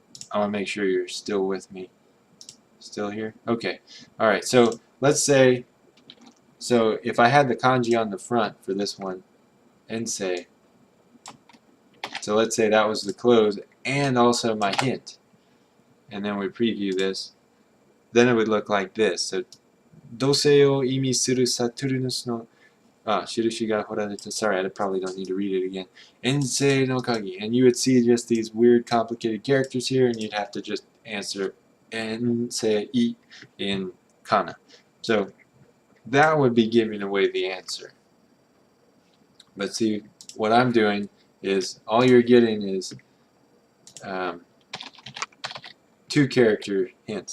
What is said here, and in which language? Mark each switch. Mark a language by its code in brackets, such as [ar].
[en] I want to make sure you're still with me. Still here? Okay. All right. So let's say, so if I had the kanji on the front for this one, ensei. So let's say that was the close and also my hint. And then we preview this. Then it would look like this. [ja] So, 土星を意味するサトゥルヌスの印が彫られた. [en] Sorry, I probably don't need to read it again. [ja] Ensei no kagi. [en] And you would see just these weird, complicated characters here, and you'd have to just answer ensei in kana. So that would be giving away the answer. But see, what I'm doing is all you're getting is 2 character hints.